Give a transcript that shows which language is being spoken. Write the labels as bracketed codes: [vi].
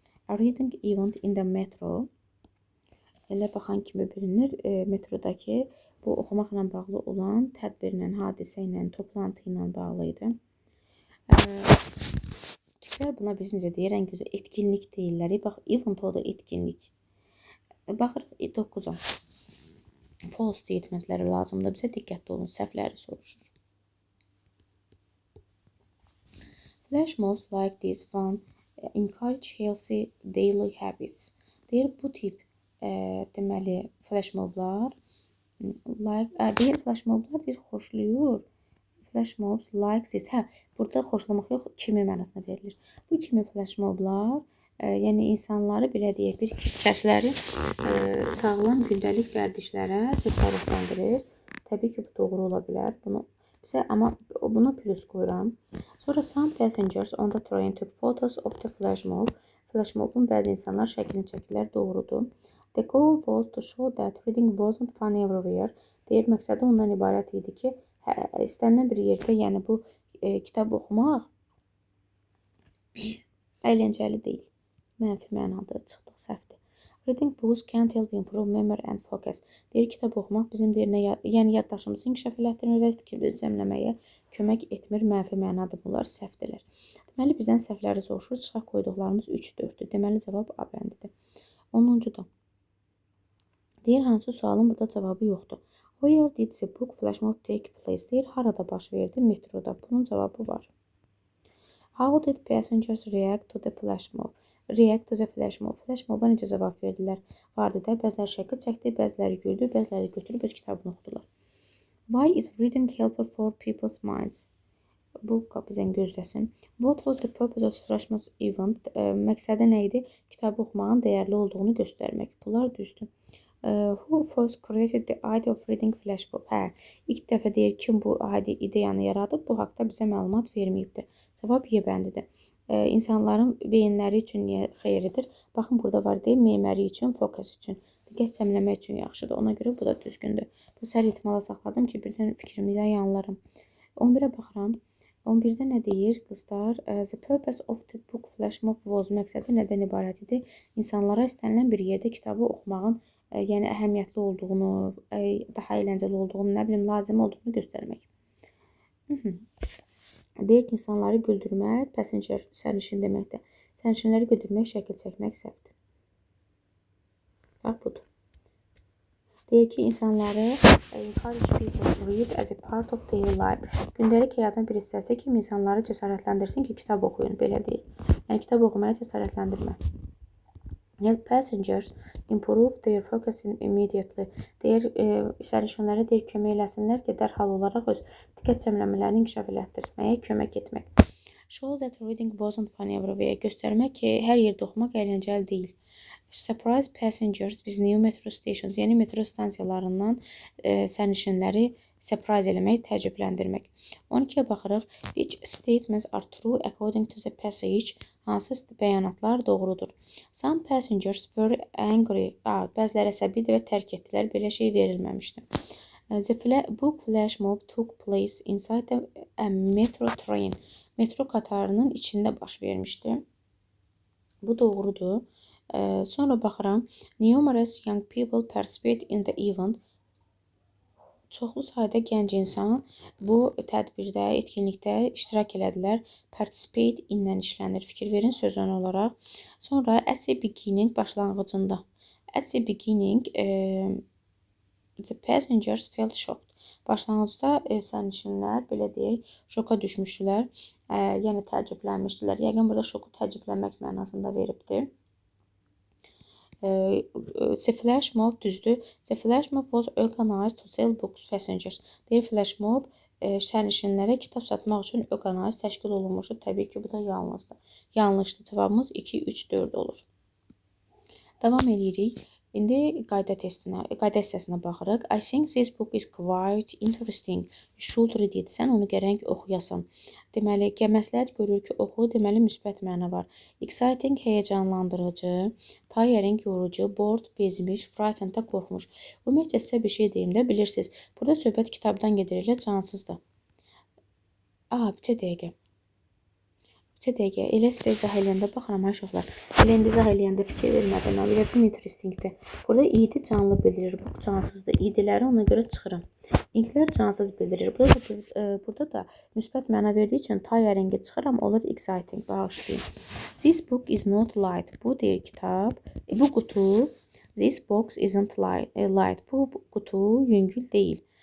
[en] A reading event in the metro. [az] Elə baxan kimi bilinir, metrodakı bu oxumaqla bağlı olan tədbirlə, hadisə ilə, toplantı ilə bağlı idi. Türklər buna biz necə deyir, ən gözəl etkinlik deyirlər. Bax, event o da etkinlik. Baxırıq 9-a. False statementləri lazımdır. Bizə diqqətli olun, səhvləri soruşur. [en] Flash mobs like this one encourage healthy daily habits. [az] Deyir, bu tip deməli flash moblar deyir, flash moblar deyir, xoşlayır. [en] Flash mobs like this. [az] Burada xoşlamaq yox, kimi mənasına verilir. Bu kimi flash moblar yəni insanları belə deyək, bir kəsləri sağlam gündəlik vərdişlərə cəsarətləndirir. Təbii ki, bu doğru ola bilər. Amma buna plus qoyuram. Sonra [en] some passengers on the train took photos of the flash mob. [az] Flash mobun bəzi insanlar şəklini çəkdilər, doğrudur. [en] The goal was to show that reading wasn't fun everywhere. [az] Deyir, məqsədi ondan ibarət idi ki, istənilən bir yerdə, yəni bu kitab oxumaq əyləncəli deyil. Mənfi mənada çıxdıq, səhvdir. [en] Reading books can't help improve memory and focus. [az] Deyir, kitab oxumaq bizim yəni yaddaşımızı inkişaf elətdirmir və fikrimizi cəmləməyə kömək etmir. Mənfi mənadır bunlar, səhvdirlər. Deməli, bizdən səhvləri soruşur. Çıxaq qoyduqlarımız 3-4-dür. Deməli, cavab A bəndidir. 10-cu da. Deyir, hansı sualın burada cavabı yoxdur. [en] Where did the book flash mob take place? [az] Deyir, harada baş verdi? Metroda. Bunun cavabı var. [en] How did passengers react to the flash mob? React to the flash mob. [az] Flash moba necə cavab verdilər? Vardı da, bəziləri şəkil çəkdi, bəziləri güldü, bəziləri götürüb öz kitabını oxudular. [en] Why is reading helpful for people's minds? [az] Bu bizdən gözləsin. [en] What was the purpose of flash mob event? [az] Məqsədi nə idi? Kitabı oxumağın dəyərli olduğunu göstərmək. Bunlar düzdür. [en] Who first created the idea of reading flash mob? [az] İlk dəfə deyir, kim bu ideyanı yaradıb? Bu haqda bizə məlumat verməyibdir. Cavab Y bəndidir. İnsanların beyinləri üçün niyə xeyridir? Baxın, burada var deyil, memory üçün, focus üçün. Diqqət cəmləmək üçün yaxşıdır. Ona görə bu da düzgündür. Bu səhər ihtimala saxladım ki, birdən fikrimdən yanlarım. 11-ə baxıram. 11-də nə deyir qızlar? [en] The purpose of the book flash mob was. [az] Məqsədi nədən ibarət idi? İnsanlara istənilən bir yerdə kitabı oxumağın yəni əhəmiyyətli olduğunu, daha əyləncəli olduğunu, nə bilim, lazım olduğunu göstərmək. Deyir ki, insanları güldürmək, passenger, sərnişin deməkdir. Sərnişinləri güldürmək, şəkil çəkmək səhvdir. Bax, budur. Deyir ki, insanları [en] encourage people to read as a part of their life. [az] Gündəlik həyatın bir hissəsi kimi insanları cəsarətləndirsin ki, kitab oxuyun, belə deyil. Yəni, kitab oxumaya cəsarətləndirmə. [en] Help passengers improve their focusing immediately. [az] Deyir, sərnişinlərə deyir, kömək eləsinlər ki, dərhal olaraq öz diqqət cəmləmələrini inkişaf elətdirməyə kömək etmək. [en] Show that reading wasn't fun everywhere. [az] Göstərmək ki, hər yerdə oxumaq əyləncəli deyil. [en] Surprise passengers with new metro stations. [az] Yəni metro stansiyalarından sərnişinləri surprise eləmək, təəccübləndirmək. 12-yə baxırıq. [en] Which statements are true according to the passage? [az] Hansı bəyanatlar doğrudur? [en] Some passengers were angry. [az] Bəziləri əsəbidir və tərk etdilər. Belə şey verilməmişdi. [en] The book flash mob took place inside a metro train. [az] Metro qatarının içində baş vermişdi. Bu doğrudur. Sonra baxıram. [en] Numerous young people participate in the event. [az] Çoxlu sayda gənc insan bu tədbirdə, etkinlikdə iştirak elədilər. Participate ilə işlənir. Fikir verin sözün olaraq. [en] Sonra at the beginning [az] başlanğıcında. [en] At the beginning the passengers felt shocked. [az] Başlanğıcda sərnişinlər belə deyək, şoka düşmüşdülər. Yəni təəccüblənmişdilər. Yəqin burada şoku təəccüblənmək mənasında veribdir. [en] The flash mob [az] düzdür. [en] The flash mob was organized to sell books passengers. [az] Deyir flash mob sərnişinlərə kitab satmaq üçün organize təşkil olunmuşdur. Təbii ki, bu da yanlışdır. Yanlışdır. Cavabımız 2, 3, 4 olur. Davam edirik. İndi qayda hissəsinə baxırıq. [en] I think this book is quite interesting. You should read it. [az] Sən onu gərək oxuyasan. Deməli, məsləhət görür ki, oxu, deməli, müsbət məna var. Exciting, həyəcanlandırıcı, tiring, yorucu, bored, bezmiş, frightened, da qorxmuş. Ümumiyyətlə, sizə bir şey deyim də, bilirsiniz. Burada söhbət kitabdan gedir, elə cansızdır. Bir dəqiqə. Elə sizə izah eləyəndə baxıram, uşaqlar. Elə indi izah eləyəndə fikir vermədən, elə bu interestingdir. Burada idi canlı bildirir, bu cansızdır. İdiləri ona görə çıxıram. İnklər cansız bildirir. Burada da müsbət məna verdiyi üçün tiring'i çıxıram, olur exciting, bağışlayın. [en] This book is not light. [az] Bu deyir kitab. Bu qutu. [en] This box isn't light. [az] Bu qutu yüngül deyil.